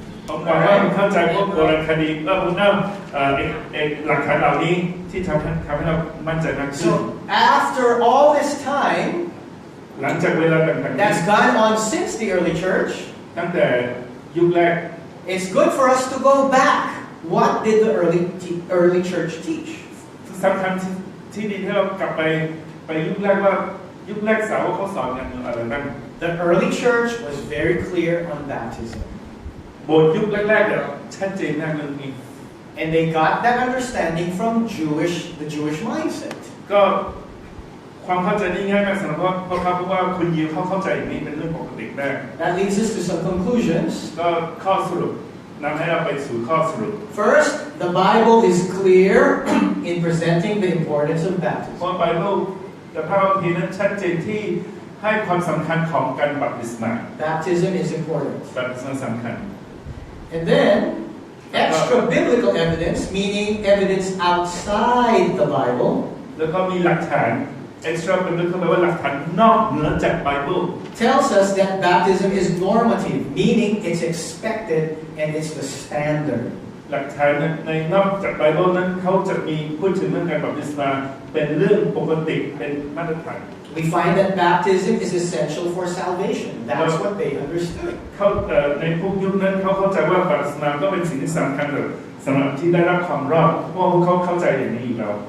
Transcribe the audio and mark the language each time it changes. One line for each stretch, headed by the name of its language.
Thai: ผมหวังว่าเข้าใจพวกโบราณคดีและผมนำหลักฐานเหล่านี้ที่ทำให้เรามั่นใจมากขึ้น
English: So after all this time
Thai: หลังจากเวลาต่างๆ
English: that's gone on since the early church,
Thai: ตั้งแต่ยุคแรก
English: it's good for us to go back. What did the early church teach?
Thai: สำคัญที่ดีที่เรากลับไปยุคแรกว่ายุคแรกสาวกเขาสอนกันอะไรบ้าง
English: The early church was very clear on baptism.
Thai: โบสถ์ยุคแรกๆเนี่ยชัดเจนมากเรื่องนี้
English: And they got that understanding from the Jewish mindset.
Thai: ก็ความเข้าใจนี่ง่ายมากสำหรับเพราะว่าคุณยิวเข้าใจอย่างนี้เป็นเรื่องปกติได้
English: That leads us to some conclusions.
Thai: ก็ข้อสรุปนำให้เราไปสู่ข้อสรุป
English: First, the Bible is clear in presenting the importance of
Thai: เพ
English: baptism.
Thai: ราะไบเบิลแต่พระคัมภีร์นั้นชัดเจนที่ให้ความสำคัญของการบัพติศมา
English: Baptism is important.
Thai: บัพติศมาสำคัญ
English: And then, extra biblical evidence, meaning evidence outside the Bible,
Thai: แล้วก็มีหลักฐาน extra biblical แปลว่าหลักฐานนอกเหนือจากไบเบิล
English: tells us that baptism is normative, meaning it's expected and it's the standard.
Thai: หลักฐานในนอกจากไบเบิลนั้นเขาจะมีพูดถึงเรื่องการบัพติศมาเป็นเรื่องปกติเป็นมาตรฐาน
English: We find that baptism is essential for salvation. That's what they understood.
Thai: ในพวกยุคนั้นเขาเข้าใจว่าบัพติศมาก็เป็นสิ่งที่สำคัญสำหรับที่ได้รับความรอดเพราะพวกเขาเข้าใจอย่างนี้อยู่แล้ว